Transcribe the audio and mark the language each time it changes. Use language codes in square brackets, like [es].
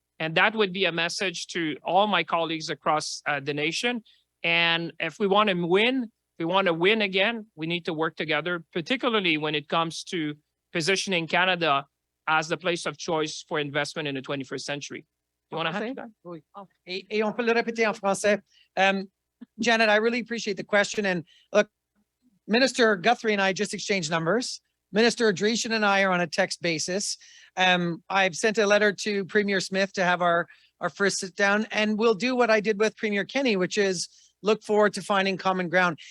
[en] And that would be a message to all my colleagues across the nation. And if we want to win, if we want to win again, we need to work together, particularly when it comes to positioning Canada as the place of choice for investment in the 21st century. You want to have that? [fr] Oui. Et on peut le répéter en français. [en] Janet, I really appreciate the question. And look, Minister Guthrie and I just exchanged numbers. Minister Dreeshen and I are on a text basis. I've sent a letter to Premier Smith to have our first sit down, and we'll do what I did with Premier Kenny, which is look forward to finding common ground.